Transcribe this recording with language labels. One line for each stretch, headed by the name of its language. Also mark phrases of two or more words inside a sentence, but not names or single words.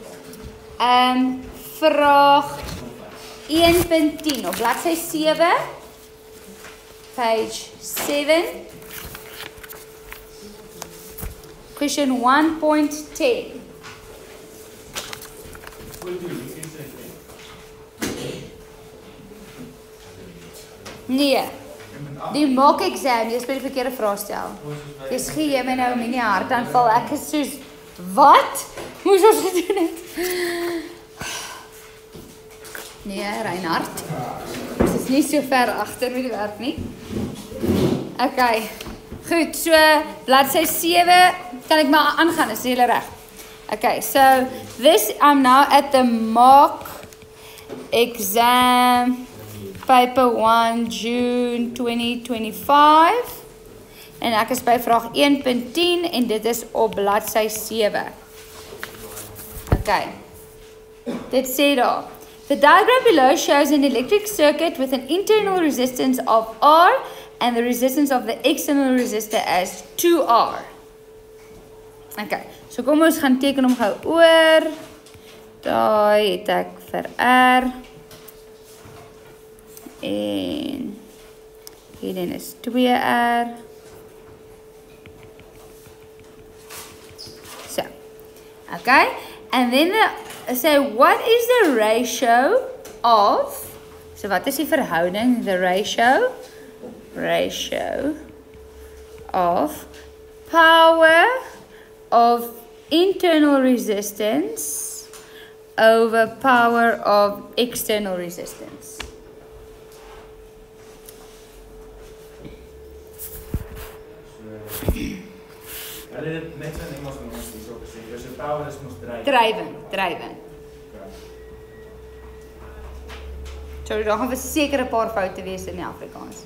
Afrikaans: vraag 1.10 op bladsy 7 page 7.
English: Question 1.10.
Afrikaans: Nee. Die
English: mock exam,
Afrikaans: jy speel die verkeerde vraag stel. Jy gee jy my nou 'n mini hartaanval. Ek is soos wat? Moes ons gedoen het? Nee, Reinhard. Dit is nie so ver agter met die werk nie.
English: Okay.
Afrikaans: Goed, so bladsy 7 kan ek maar aangaan, is jy reg?
English: Okay, so this I'm now at the mock exam paper 1 June 2025
Afrikaans: en ek is by vraag 1.10 en dit is op bladsy 7.
English: Okay.
Afrikaans: Dit sê daar:
English: the diagram below shows an electric circuit with an internal resistance of R and the resistance of the external resistor as 2R.
Afrikaans: Okay, so kom ons gaan teken hom gou oor. Daai het ek vir R. En hierin is 2R.
English: So, okay. And then so what is the ratio of,
Afrikaans: so wat is die verhouding,
English: the ratio of power of internal resistance over power of external resistance?
Afrikaans: Hulle het net so in Engels van ons hierso gesê. Dus die power is mos Dryven. Sorry, daar gaan verseker 'n paar foute wees in die Afrikaans.